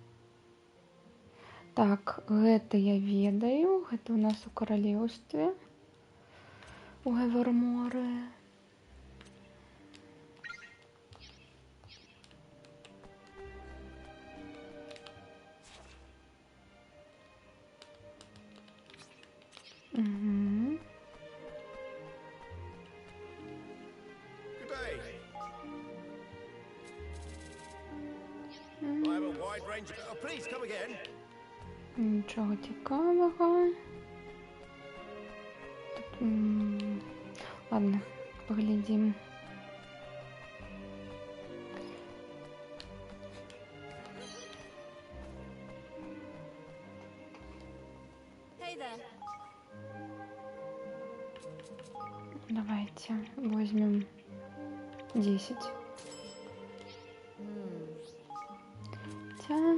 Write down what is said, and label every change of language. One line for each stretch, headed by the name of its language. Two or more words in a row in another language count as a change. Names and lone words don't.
Belarusian: Так, гэта я ведаю, гэта ў нас у каралеўстве, у Эверморы. Угу.
English: Good day. I have a wide range of... Oh, please, come again.
Ukrainian: Нічого цікавого. Тут, ладно, поглядім.
English: Hey there.
Russian: Давайте возьмем 10. Хотя...